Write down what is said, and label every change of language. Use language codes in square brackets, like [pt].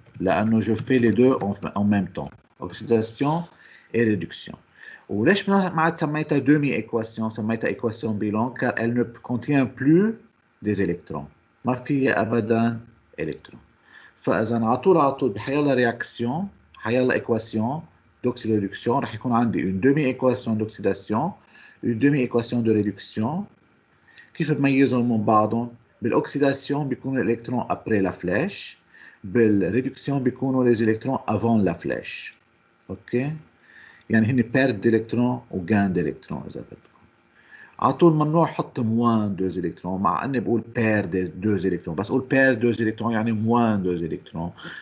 [ar] لأنه [fr] je fais les deux en même temps. Oxydation et réduction. [ar] وليش ما سميتها [fr] demi équation [ar] سميتها [fr] équation bilan car elle ne contient plus des électrons. [ar] ما فيها أبدا électrons. فإذا على طول بحيالله رياكسيون حيالله équation d'oxydation رح يكون عندي [fr] une demi équation d'oxydation une demi équation de réduction. [ar] كيف بميزهم من بعضهم؟ بالاوكسيداسيون بيكونوا الالكترون [fr] après la flèche، [ar] بالريدكسيون بيكونوا [fr] les électrons avant la flèche. [ar] اوكي؟ يعني هن perte d'électrons و gain d'électrons اذا بدكم. على طول ممنوع احط moins 2 électrons مع اني بقول pair 2 électrons، بس اقول pair 2 électrons يعني moins 2 électrons.